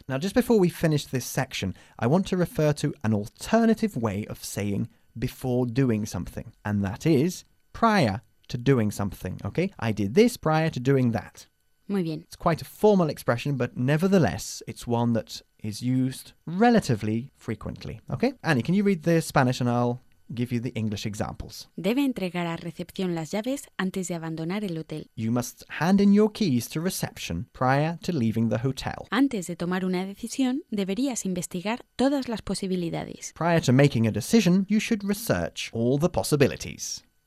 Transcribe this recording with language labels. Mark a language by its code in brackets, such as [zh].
[en] Now, just before we finish this section, I want to refer to an alternative way of saying before doing something, and that is prior to doing something, okay? I did this prior to doing that. [es] Muy bien. [en] It's quite a formal expression, but nevertheless, it's one that is used relatively frequently, okay? Annie, can you read the Spanish and I'll give you the English examples. [es] Debe entregar a recepción las llaves antes de abandonar el hotel. [en] You must hand in your keys to reception prior to leaving the hotel. [es] Antes de tomar una decisión, deberías investigar todas las posibilidades. [en] Prior to making a decision, you should research all the possibilities.